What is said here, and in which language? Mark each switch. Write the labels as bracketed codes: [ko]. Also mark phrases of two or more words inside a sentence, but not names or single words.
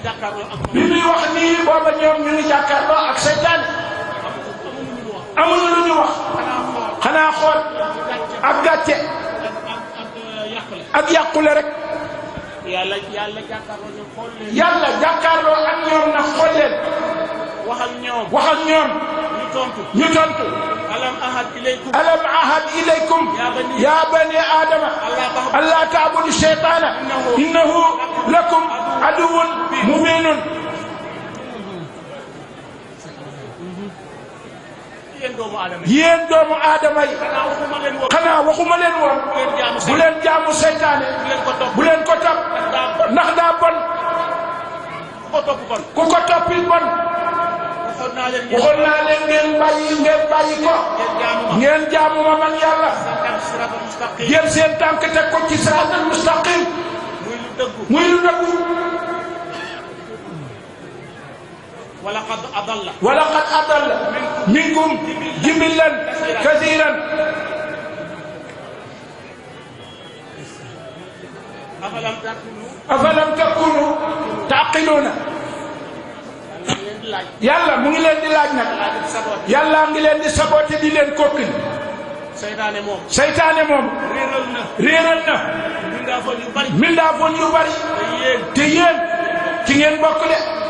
[wo] ñoom ñu ngi jàkkaarloo ak seytaane amuñu lu ñu wax xanaa xool ak gàcce ak yàqule rek yàlla jàkkaarloo ak ñoom na xool leen wax ak ñoom ñu tontu [ar] ألم أعهد إليكم يا بني آدم ألا تعبدوا الشيطان إنه لكم عدو مبين [wo] yéen doomu aadama yi xanaa waxuma leen woon bu leen jaamu seytaane bu leen ko topp ndax daa bon ku ko toppi bon waxoon naa leen ngeen bàyyi ko ngeen jaamu ma man yàlla jël seen tànk teg ko ci [ar] الصراط المستقيم [wo] muy lu dëggu [ar] ولقد أضل منكم جبلا كثيرا أفلم تكونوا تعقلون yàlla [wo] mu ngi leen di laaj nag yàlla ngi leen di saboté di leen kokkil seytaane moom réeral na mindaafoon yu bari te yéen ci ngeen bokk de